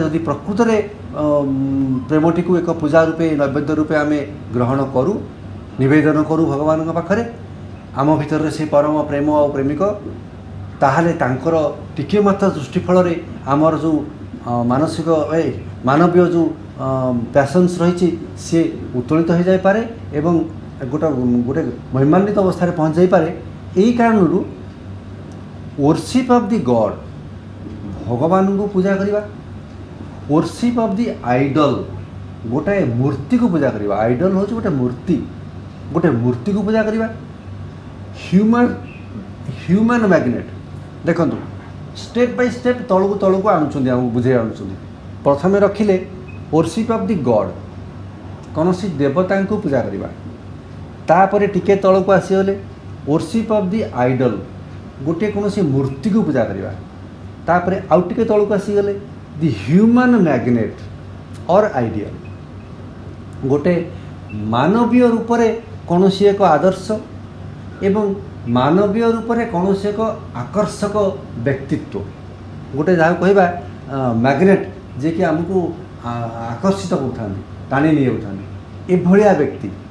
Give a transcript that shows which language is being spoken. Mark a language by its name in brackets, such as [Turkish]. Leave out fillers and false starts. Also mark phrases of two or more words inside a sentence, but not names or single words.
[Odia] ଯଦି ପ୍ରକୃତରେ ପ୍ରେମଟିକୁ ଏକ ପୂଜା ରୂପେ ନୈବେଦ୍ୟ ରୂପେ ଆମେ ଗ୍ରହଣ କରୁ, ନିବେଦନ କରୁ ଭଗବାନଙ୍କ ପାଖରେ, ଆମ ଭିତରେ ସେ ପରମ ପ୍ରେମ ଆଉ ପ୍ରେମିକ, ତାହେଲେ ତାଙ୍କର ଟିକିଏ ମାତ୍ର ଦୃଷ୍ଟି ଫଳରେ ଆମର ଯେଉଁ ମାନସିକ ମାନବୀୟ ଯେଉଁ ପ୍ୟାସନ୍ସ ରହିଛି ସିଏ ଉତ୍ତୋଳିତ ହୋଇଯାଇପାରେ ଏବଂ ଗୋଟେ ମହିମାନ୍ୱିତ ଅବସ୍ଥାରେ ପହଞ୍ଚି ଯାଇପାରେ। ଏଇ କାରଣରୁ [English] worship of the God, [Odia] ଭଗବାନଙ୍କୁ ପୂଜା କରିବା, [English] worship of the idol, [Odia] ଗୋଟାଏ ମୂର୍ତ୍ତିକୁ ପୂଜା କରିବା, ଆଇଡଲ୍ ହେଉଛି ଗୋଟେ ମୂର୍ତ୍ତିକୁ ପୂଜା କରିବା, [English] human magnet. [Odia] ଦେଖନ୍ତୁ [English] step by step [Odia] ତଳକୁ ଆଣୁଛନ୍ତି, ଆମକୁ ବୁଝେଇ ଆଣୁଛନ୍ତି। ପ୍ରଥମେ ରଖିଲେ [English] worship of the God, [Odia] କୌଣସି ଦେବତାଙ୍କୁ ପୂଜା କରିବା। ତାପରେ ଟିକେ ତଳକୁ ଆସିଗଲେ [English] worship of the idol, [Odia] ଗୋଟିଏ କୌଣସି ମୂର୍ତ୍ତିକୁ ପୂଜା କରିବା। ତାପରେ ଆଉ ଟିକେ ତଳକୁ ଆସିଗଲେ [English] the human magnet or ideal, [Odia] ଗୋଟେ ମାନବୀୟ ରୂପରେ କୌଣସି ଏକ ଆଦର୍ଶ ଏବଂ ମାନବୀୟ ରୂପରେ କୌଣସି ଏକ ଆକର୍ଷକ ବ୍ୟକ୍ତିତ୍ୱ, ଗୋଟେ ଯାହାକୁ କହିବା ମ୍ୟାଗ୍ନେଟ୍, ଯିଏକି ଆମକୁ ଆକର୍ଷିତ କରୁଥାନ୍ତି, ଟାଣି ନେଇଯାଉଥାନ୍ତି, ଏଭଳିଆ ବ୍ୟକ୍ତି।